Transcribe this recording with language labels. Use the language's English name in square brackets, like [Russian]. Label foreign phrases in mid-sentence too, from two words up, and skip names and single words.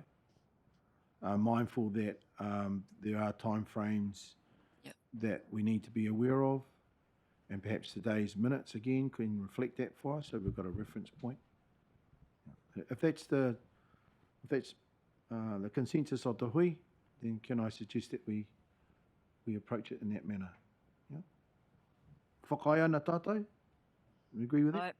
[English] Mindful that there are timeframes that we need to be aware of, and perhaps today's minutes again can reflect that for us, so we've got a reference point. If that's the consensus of the hui, then can I suggest that we approach it in that manner? Yeah. [Māori] Whakaia na tātou? [English] You agree with that?